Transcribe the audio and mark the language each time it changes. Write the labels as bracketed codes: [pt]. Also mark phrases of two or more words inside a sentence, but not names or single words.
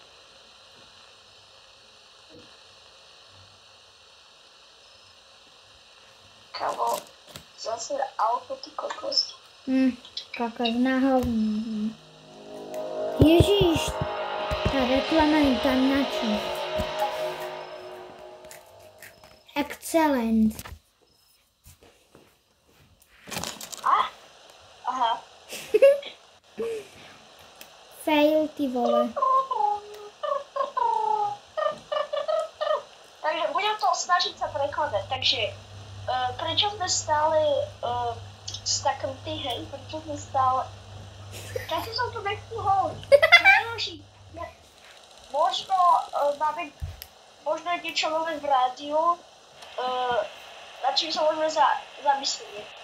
[sk] Kamo, zase auto, ty kokos. Kokos na hovno. Ježiš, tá reklama je tam na čo? Excellent. Aha. Fail, ty vole. Takže budem to snažiť sa prekladať. Takže prečo sme stále staknutí, hej? Prečo sme stále... Času som tu nechcel. Možno je niečo nové v rádiu, nad čím sa môžeme zamyslieť.